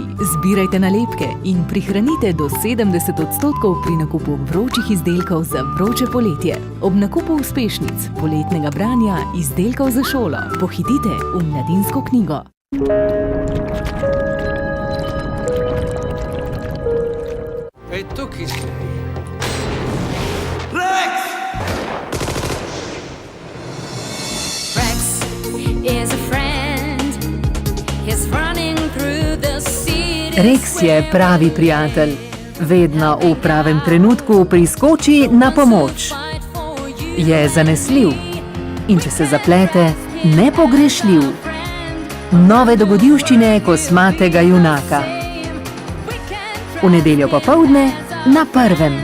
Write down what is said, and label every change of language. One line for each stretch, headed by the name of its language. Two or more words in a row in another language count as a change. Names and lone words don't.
Slovenian: Zbirajte nalepke in prihranite do 70% pri nakupu vročih izdelkov za vroče poletje. Ob nakupu uspešnic, poletnega branja, izdelkov za šolo, pohitite v Mladinsko knjigo. Ej, tukaj si.
English: Rex is a friend. He's running through the city.
Slovenian: Rex je pravi prijatelj. Vedno v pravem trenutku priskoči na pomoč. Je zanesljiv in če se zaplete, nepogrešljiv. Nove dogodivščine kosmatega junaka. V nedeljo popoldne na Prvem.